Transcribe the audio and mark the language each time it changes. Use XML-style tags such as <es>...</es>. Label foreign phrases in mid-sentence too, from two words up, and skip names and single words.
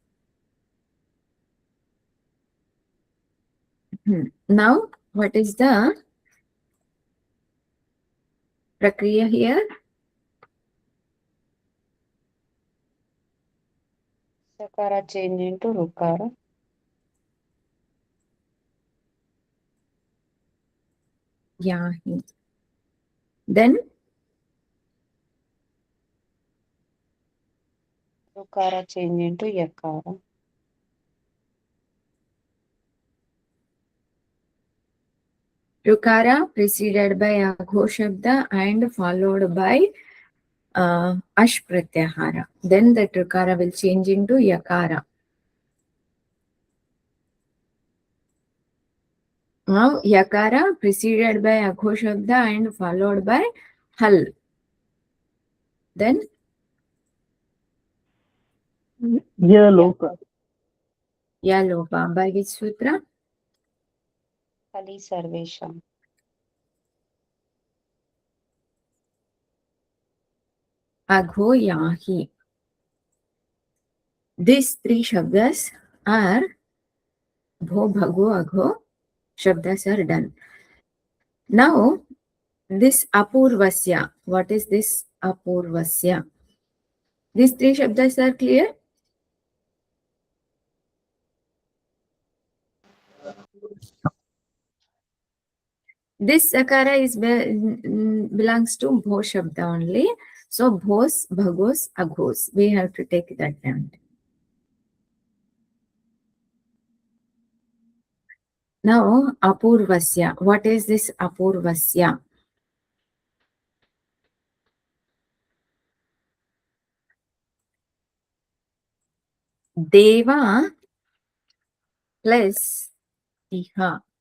<en>Now, what is the prakriya here? Sakara change into Rukara.</en> <sa>Yahi.</sa> <en>Then, Rukara change into Yakara. Rukara preceded by</en> <sa>agho shabda</sa> <en>and followed by</en> <sa>ash pratyahara.</sa> <en>Then that rukara will change into yakara. Now yakara preceded by</en> <sa>agho shabda</sa> <en>and followed by hal. Then</en> <sa>Yaloka.</sa> <en>yalopa. By which sutra?</en> <sa>Kali Sarvesham. Agho yahi.</sa> <en>These three shabdas are</en> <sa>bho, bhago, agho shabdas</sa> <en>are done. Now this apurvasya. What is this apurvasya? These three shabdas are clear? This sakara is belongs to bho shabda only.</en> <sa>So bhos, bhagos, aghos.</sa> <en>We have to take that down. Now apurvasya. What is this apurvasya? Deva plus iha.</en>